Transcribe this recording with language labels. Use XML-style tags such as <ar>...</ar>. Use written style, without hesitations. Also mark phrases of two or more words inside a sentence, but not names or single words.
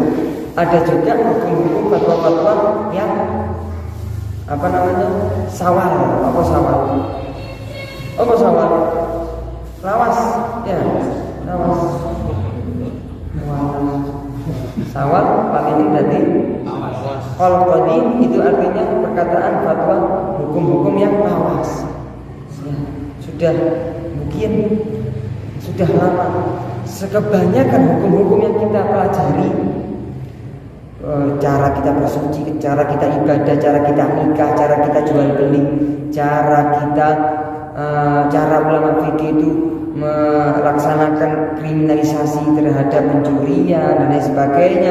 <id>Ada juga hukum-hukum fatwa-fatwa yang sawal. Apa sawal? Lawas, ya, lawas. Sawal paling tadi.</id> <ar>قول قديم</ar> <id>itu artinya perkataan fatwa hukum-hukum yang lawas. Sudah lama. Kebanyakan hukum-hukum yang kita pelajari, cara kita bersuci, cara kita ibadah, cara kita nikah, cara kita jual beli, cara ulama fikih itu melaksanakan kriminalisasi terhadap pencurian dan lain sebagainya.</id>